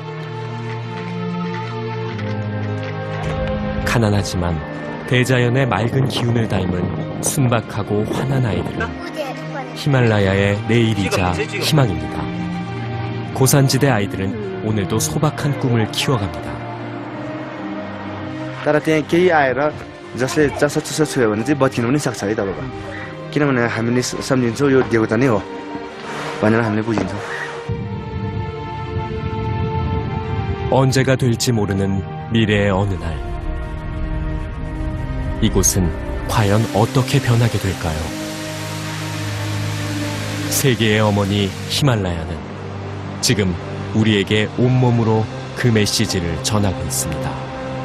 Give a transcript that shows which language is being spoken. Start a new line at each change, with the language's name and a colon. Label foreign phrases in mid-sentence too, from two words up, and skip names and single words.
Korean: 가난하지만 대자연의 맑은 기운을 닮은 순박하고 환한 아이들은 히말라야의 내일이자 희망입니다. 고산지대 아이들은 오늘도 소박한 꿈을 키워갑니다.
Nepali: तर त्यहाँ केही आएर जसले जसो छुयो भने चाहिँ बत्किनु पनि सक्छ है तपाईँको किनभने हामीले सम्झिन्छौँ यो देवता नै हो भनेर हामीले बुझिन्छौँ.
Korean: 언제가 될지 모르는 미래의 어느 날 이곳은 과연 어떻게 변하게 될까요? 세계의 어머니 히말라야는 지금 우리에게 온몸으로 그 메시지를 전하고 있습니다.